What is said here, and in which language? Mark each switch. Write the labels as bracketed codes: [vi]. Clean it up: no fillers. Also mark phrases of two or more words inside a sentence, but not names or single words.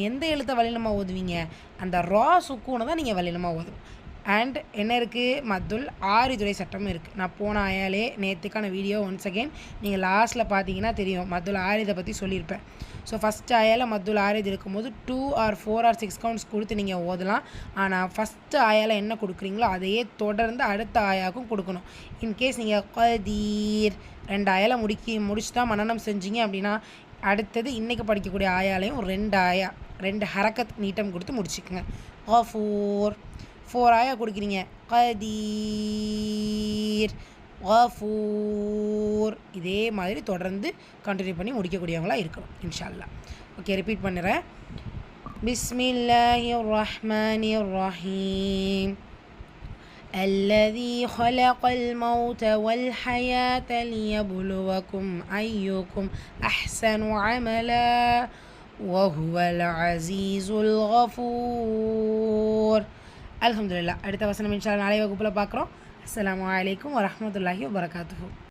[ta] எந்த எழுத்தை வல்லினமாக ஓதுவீங்க? அந்த ரா சுக்கூனை தான் நீங்கள் வல்லினமாக ஓதணும். அண்ட் என்ன இருக்குது? [ar] مد العارض [ta] சட்டமும் இருக்குது. நான் போன ஆயாலே நேற்றுக்கான வீடியோ [en] once again [ta] நீங்கள் லாஸ்ட்டில் பார்த்தீங்கன்னா தெரியும். [ar] مد العارض [ta] பற்றி சொல்லியிருப்பேன். [en] so first [ta] ஆயால் [ar] مد العارض [ta] இருக்கும்போது [en] 2 or 4 or 6 counts [ta] கொடுத்து நீங்கள் ஓதலாம். ஆனால் ஃபஸ்ட்டு ஆயால் என்ன கொடுக்குறீங்களோ அதையே தொடர்ந்து அடுத்த ஆயாவுக்கும் கொடுக்கணும். [en] in case [ta] நீங்கள் கதீர் 2 ஆயால் முடிச்சு தான் மனனம் செஞ்சீங்க அப்படின்னா அடுத்தது இன்றைக்கி படிக்கக்கூடிய ஆயாலையும் 2 ஹரக்கத் நீட்டம் கொடுத்து முடிச்சுக்குங்க. கஃபூர் 4 ஆயா கொடுக்குறீங்க. [ar] قدير غفور. [ta] இதே மாதிரி தொடர்ந்து கண்டினியூ பண்ணி முடிக்கக்கூடியவங்களாக இருக்கணும் [ar] إن شاء الله. [en] okay, repeat [ta] பண்ணுறேன். [ar] بسم الله الرحمن الرحيم. الذي خلق الموت والحياة ليبلوكم أيكم أحسن عملا وهو العزيز الغفور. الحمد لله. [ta] அடுத்த வசனம் [ar] إن شاء الله [ta] நாளை வகுப்புல பார்க்குறோம். [ar] السلام عليكم ورحمة الله وبركاته.